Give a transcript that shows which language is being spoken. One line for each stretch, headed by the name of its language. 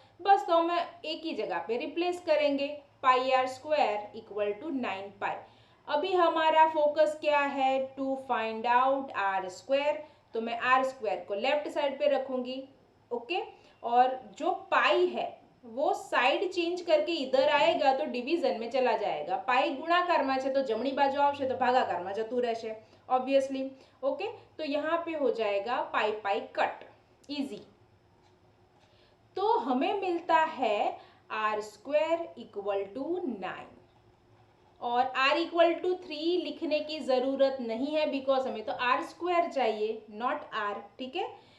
Hindi: बस तो हम एक ही जगह पे रिप्लेस करेंगे, पाई आर स्क्वायर इक्वल टू 9 पाई। अभी हमारा फोकस क्या है? To find out are square. तो मैं आर स्क्वायर को लेफ्ट साइड पे रखूंगी, ओके। और जो पाई है वो साइड चेंज करके इधर आएगा तो डिवीजन में चला जाएगा।
Gujarati: पाई गुणाकाરમાં છે तो જમણી બાજુ આવશે તો ભાગાકારમાં જતું રહેશે ऑब्वियसली, ओके।
Hindi: तो यहाँ पे हो जाएगा पाई पाई कट, इजी। तो हमें मिलता है आर स्क्वायर इक्वल टू 9 और आर इक्वल टू 3 लिखने की जरूरत नहीं है बिकॉज हमें तो आर स्क्वायर चाहिए, नॉट आर, ठीक है।